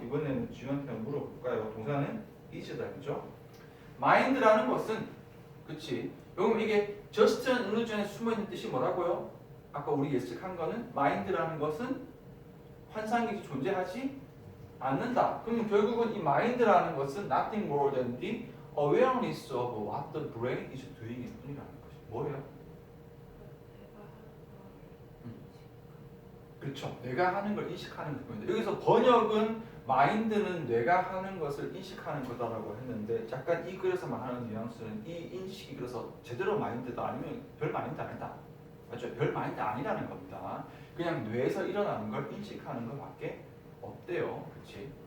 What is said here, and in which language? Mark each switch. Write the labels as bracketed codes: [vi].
[ko] 이번에는 지원한테 물어볼까요? 동사는 is다, 그죠? mind라는 것은, 그치? 여러분 이게 [en] just an illusion [ko] 에 숨어있는 뜻이 뭐라고요? 아까 우리 예측한 거는 mind라는 것은 환상이 존재하지 않는다. 그럼 결국은 이 mind라는 것은 [en] nothing more than the awareness of what the brain is doing [ko] 일 뿐이라는 것이 뭐예요? 그렇죠. 뇌가 하는 걸 인식하는 부분인데 여기서 번역은 마인드는 뇌가 하는 것을 인식하는 거다라고 했는데 약간 이 글에서 말하는 뉘앙스는 이 인식이 그래서 제대로 마인드다 아니면 별 마인드 아니다. 맞죠? 별 마인드 아니라는 겁니다. 그냥 뇌에서 일어나는 걸 인식하는 것밖에 없대요. 그렇지?